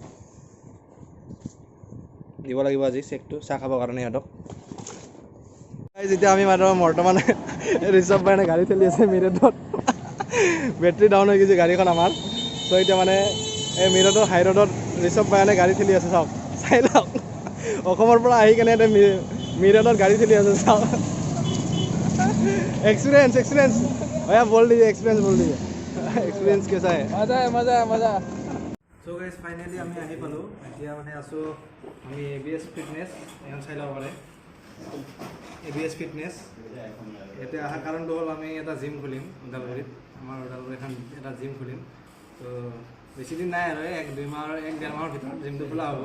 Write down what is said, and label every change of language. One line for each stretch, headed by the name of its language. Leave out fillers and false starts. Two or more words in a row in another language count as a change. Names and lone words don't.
Assamese: দিব লাগিব আজি চেকটো চাহ খাবৰ কাৰণে সিহঁতক যেতিয়া আমি বৰ্তমান ঋষভ ভাইনে গাড়ী চলি আছে মিৰটত বেটাৰী ডাউন হৈ গৈছে গাড়ীখন আমাৰ। চ' এতিয়া মানে এই মিৰটৰ হাই ৰোডত ঋষভ ভায়ানে গাড়ী ঠেলি আছে চাওক, চাই লওক। অসমৰ পৰা আহি কেনে এতিয়া মিৰটত গাড়ী ঠেলি আছে চাওক।
Hindi: एक्सपीरियंस भैया बोल दीजिए एक्सपीरियंस बोल दीजिए एक्सपीरियंस कैसा है? मजा।
English: so guys finally
Assamese: আমি আহি পালোঁ। এতিয়া মানে আছোঁ আমি ABS ফিটনেছ এখন চাই ল'ব পাৰে। ABS ফিটনেছ ইয়াতে অহাৰ কাৰণটো হ'ল আমি এটা জিম খুলিম ওদালগুৰিত। আমাৰ ওদালগুৰিত এখন এটা জিম খুলিম। তো বেছি দিন নাই আৰু এক ডেৰ মাহৰ ভিতৰত জিমটো খোলা হ'ব।